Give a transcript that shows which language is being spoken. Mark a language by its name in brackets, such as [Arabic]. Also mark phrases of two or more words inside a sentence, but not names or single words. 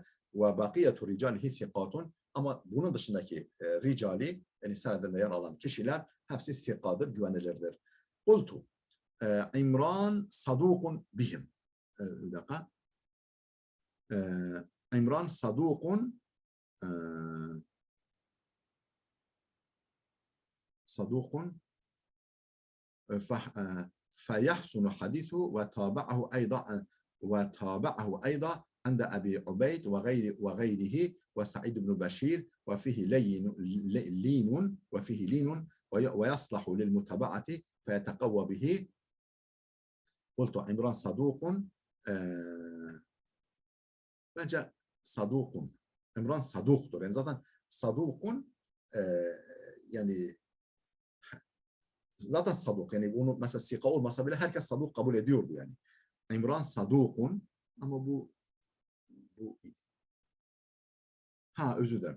[Arabic] وبقية رجاله ثقات. [Turkish] Ama bunun dışındaki ricali, yani senedinde yer alan kişiler hepsi sikadır, güvenilirdir. [Arabic] قلت عمران صدوق بهم. [Turkish] Bir dakika. [Arabic] عمران صدوق صدوق فيحسن حديثه وتابعه أيضا عند أبي عبيد وغيره وسعيد بن بشير وفيه لين ويصلح للمتابعة فيتقوى به. قلت عمران صدوق bence sadukun. [Turkish] İmran saduktur. Yani zaten sadukun yani zaten saduk. Yani bunu mesela sika olmasa bile herkes saduk kabul ediyordu yani. İmran sadukun ama bu özür dilerim.